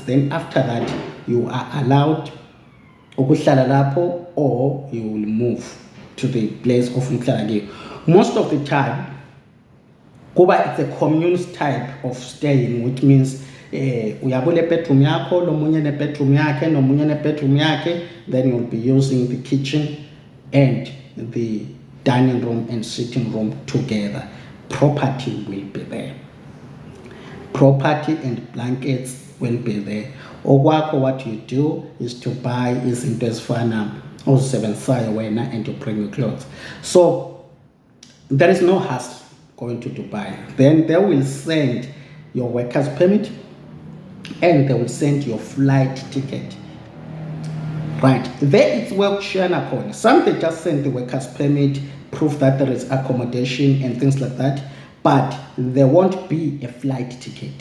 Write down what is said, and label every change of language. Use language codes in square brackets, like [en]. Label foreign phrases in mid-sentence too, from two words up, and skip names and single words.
[en] Then after that, you are allowed [ss] ukuhlala lapho, [en] or you will move to the place of umhlala. Most of the time, kuba it's a commune type of staying, which means [ss] uyabule bedroom yakho, lo munye ne bedroom yakhe, no munye ne bedroom yakhe. [en] Then you'll be using the kitchen and the dining room and sitting room together. Property will be there. Property and blankets will be there. Okwakho, what you do is to buy [ss] izinto ezifana ozisebenzisayo wena, [en] and you bring your clothes. So there is no hassle going to Dubai. Then they will send your workers permit, and they will send your flight ticket. Right, there it's work sharing account. Some they just send the workers permit, proof that there is accommodation and things like that, but there won't be a flight ticket.